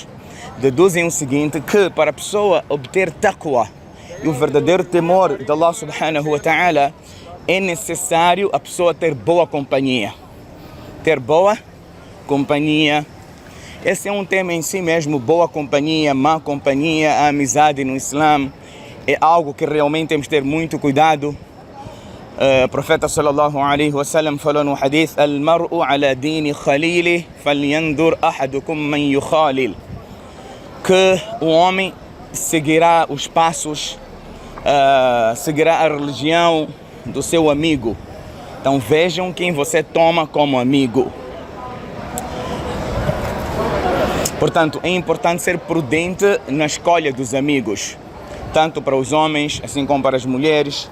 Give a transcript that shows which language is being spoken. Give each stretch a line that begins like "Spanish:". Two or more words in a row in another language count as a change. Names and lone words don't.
Portuguese: Deduzem o seguinte, que para a pessoa obter taqwa e o verdadeiro temor de Allah
Arabic: سبحانه وتعالى,
Portuguese: é necessário a pessoa ter boa companhia. Ter boa companhia. Esse é um tema em si mesmo, boa companhia, má companhia, a amizade no Islã. É algo que realmente temos que ter muito cuidado. O profeta
Arabic: صلى الله عليه وسلم
Portuguese: falou no hadith:
Arabic: المرء على دين خليله فلينظر أحدكم من يخالل.
Portuguese: Que o homem seguirá os passos, seguirá a religião do seu amigo. Então vejam quem você toma como amigo. Portanto, é importante ser prudente na escolha dos amigos, tanto para os homens, assim como para as mulheres.